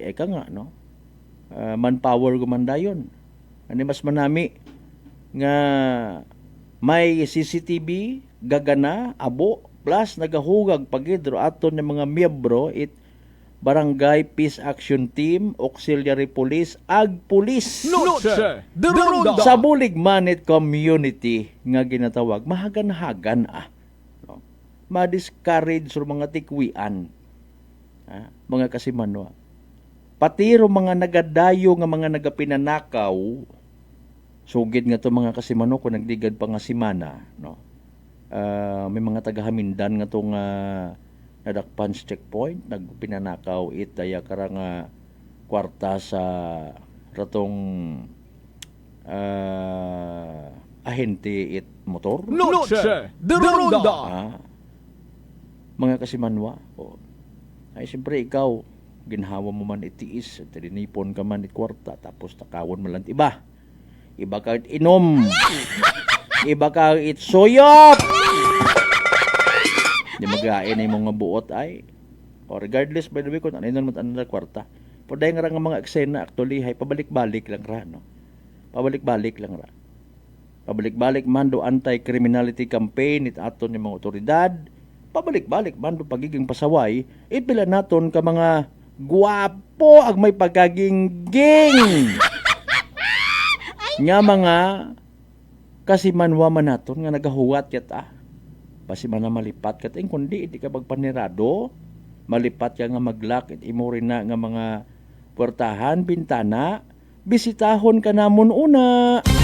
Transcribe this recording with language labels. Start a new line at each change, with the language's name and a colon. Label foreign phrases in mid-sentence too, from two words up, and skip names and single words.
Aklanon: Eka nga, no? Manpower gumandayon. Ano mas manami nga may CCTV, gagana, abo, plus nagahugag pagidro aton ng mga miyembro it Barangay Peace Action Team, Auxiliary Police, ag Police. Noche de Ronda. Sa bulig manit community nga ginatawag, mahagan-hagan no? Ma-discourage sa mga tikwian. Mga kasimanwa. Pati ro mga nagadayo nga mga nagapinanakaw, sugid nga to mga kasimano kung nagdigad pa nga simana, no? May mga tagahamindan nga tong nadakpan sa checkpoint, nagpinanakaw it daya karang kwarta sa ratong ahente it motor. Noche de Ronda. Mga kasimanwa. Ay siyempre ikaw ginhawa mo man itiis, tinipon ka man it kwarta tapos takawon mo lang iba. Iba ka inom. Iba ka itsoyop. Di magain ay mga buot ay. O
English: regardless by the way
Aklanon: kung ano naman ang kwarta. Poday nga nga mga eksena actually hay pabalik-balik lang ra no. Pabalik-balik lang ra. Pabalik-balik man do
English: anti-criminality campaign
Aklanon: it aton ni mga otoridad. Pabalik-balik man do pagiging pasaway. Ipila naton ka mga guwapo ag may pagkagingging. Nga mga kasimanwa man naton nga nagahuwat yata. Basi man na malipat kat kundi hindi ka magpanirado, malipat ka nga maglak it imo rin na nga mga puwertahan, bintana, bisitahon ka namon una.